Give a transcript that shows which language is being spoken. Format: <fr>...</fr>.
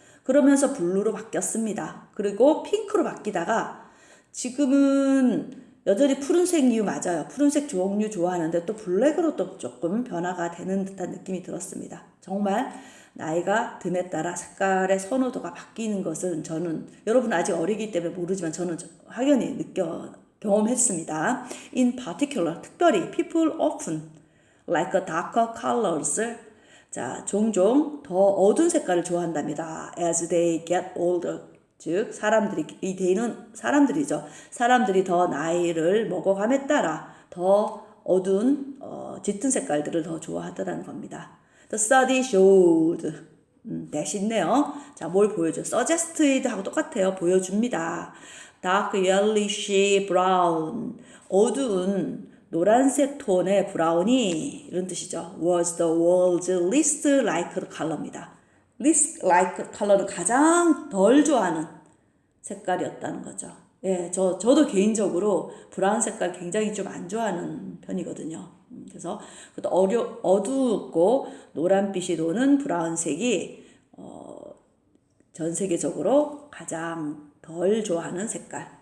<ko>그러면서 블루로 바뀌었습니다. 그리고 핑크로 바뀌다가 지금은 여전히 푸른색 이유 맞아요. 푸른색 종류 좋아하는데 또 블랙으로 또 조금 변화가 되는 듯한 느낌이 들었습니다. 정말 나이가 듦에 따라 색깔의 선호도가 바뀌는 것은 저는 여러분 아직 어리기 때문에 모르지만 저는 확연히 경험했습니다.</ko> <en>In particular, 특별히 people often like darker colors.</en> <ko>자, 종종 더 어두운 색깔을 좋아한답니다.</ko> <en>As they get older.</en> <ko>즉 사람들이 이 they는 사람들이죠. 사람들이 더 나이를 먹어감에 따라 더 어두운 짙은 색깔들을 더 좋아하더라는 겁니다.</ko> <en>The study showed.</en> <ko>대신네요. 자, 뭘 보여줘? suggested 하고 똑같아요. 보여줍니다.</ko> <en>dark yellowish brown.</en> <ko>어두운 노란색 톤의 브라운이 이런 뜻이죠.</ko> <en>was the world's least liked color입니다. least liked color</en> <ko>는 가장 덜 좋아하는 색깔이었다는 거죠. 예, 저도 개인적으로 브라운 색깔 굉장히 좀 안 좋아하는 편이거든요. 그래서 어두웠고 노란빛이 도는 브라운색이 전 세계적으로 가장 덜 좋아하는 색깔.</ko>